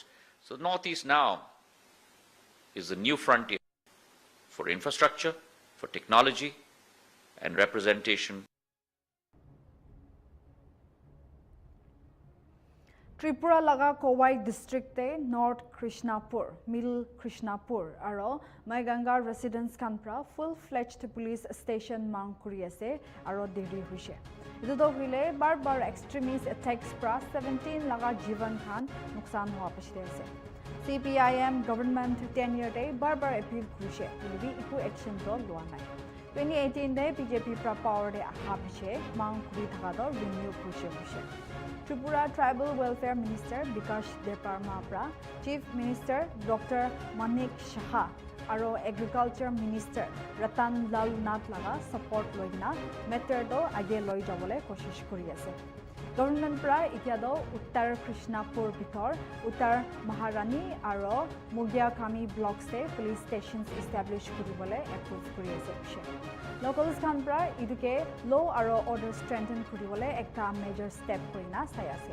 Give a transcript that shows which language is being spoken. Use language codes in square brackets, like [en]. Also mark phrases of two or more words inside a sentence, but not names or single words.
[en] So the Northeast now is the new frontier for infrastructure, for technology, and representation. [nag] Tripura laga Kowai district te North Krishnapur, Middle Krishnapur aro Maiganga residents kanpra [en] full-fledged police station [nag] mang kuri ase aro deri huise. Idu do hile bar [en] extremist attacks [nag] pra 17 laga jivan khan nuksan hua pashite ase. CPIM [en] government tenure [nag] day bar appeal kurise libi iku action do lua nai. 2018 day BJP pra power de aha piche mang kuri thaka do renew kurise. Tripura Tribal Welfare Minister Bikash Deparma pra [en] Chief Minister [nag] Dr. Manik Shah aro Agriculture Minister Ratan Lal Nath laga support loina matter do age loi jabole koshish kuri ase. Government pra itia do Uttar Krishnapur Bithor, Uttar Maharani aro Mugyakami blocks te [en] police stations establish [nag] kuribole approve kuri ase. Locals khan pra iduke law aro order strengthen kuribole ekta [en] major step [nag] koina sai ase.